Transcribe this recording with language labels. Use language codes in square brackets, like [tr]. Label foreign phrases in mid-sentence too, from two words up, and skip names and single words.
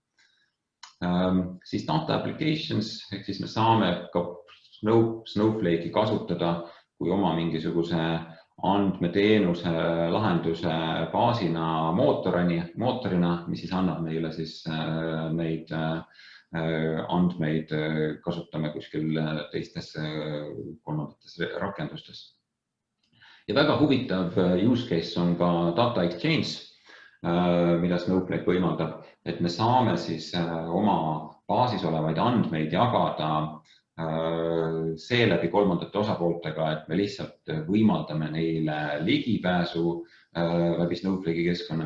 [et] Siis [en] data applications, [et] ehk siis me saame ka Snowflake'i kasutada kui oma mingisuguse andmeteenuse lahenduse baasina mootorina, mis siis annab meile siis neid andmeid kasutame kuskil teistes kolmandates rakendustes. Ja väga huvitav [en] use case [et] on ka [en] data exchange, [et] mida Snowflake võimaldab, et me saame siis oma baasis olevaid andmeid jagada seeläbi kolmandate osapooltega, et me lihtsalt võimaldame neile ligipääsu läbi Snowflake'i keskkonna.